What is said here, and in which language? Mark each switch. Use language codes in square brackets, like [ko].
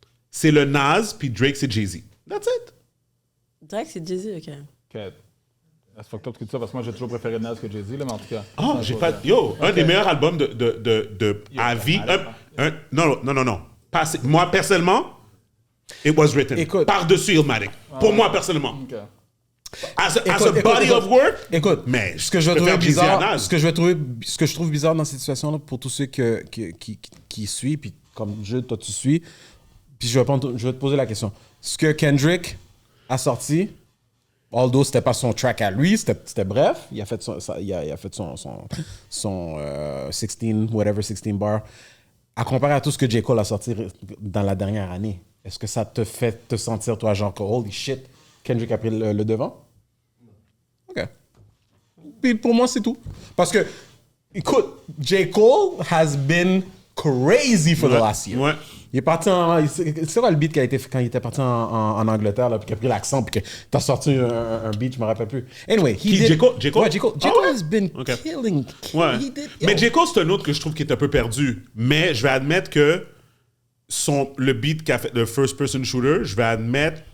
[fr] C'est le Nas, puis Drake, c'est Jay-Z. [en] That's it. [fr] Drake, c'est Jay-Z, OK. C'est fucked up que ça, parce que moi, j'ai toujours préféré Nas que Jay-Z, là, mais en tout cas... j'ai pas... un des meilleurs albums de à vie... Non. Moi, personnellement, it was written. Par-dessus Illmatic. Pour moi, personnellement. [en] Okay. As a body of work, mais [fr] ce que je trouve bizarre dans cette situation-là, pour tous ceux qui suivent, puis comme toi tu suis, puis je vais te poser la question. Ce que Kendrick a sorti, although c'était pas son track à lui, c'était bref, il a fait son 16 bar, à comparer à tout ce que J. Cole a sorti dans la dernière année. Est-ce que ça te fait te sentir, toi, genre, [en] holy shit, [fr] Kendrick a pris le devant? OK. Puis pour moi, c'est tout. Parce que, écoute, J. [en] Cole has been crazy for the last year. Ouais. [fr] Il est parti c'est quoi le beat qui a été fait quand il était parti en Angleterre, là, puis qu'il a pris l'accent, puis que t'as sorti un beat, je me rappelle plus. [en] Anyway, J. Cole? J. Cole has been killing. [fr] Ouais. Mais J. Cole, c'est un autre que je trouve qui est un peu perdu. Mais je vais admettre que le beat qu'a fait le First Person Shooter, je vais admettre...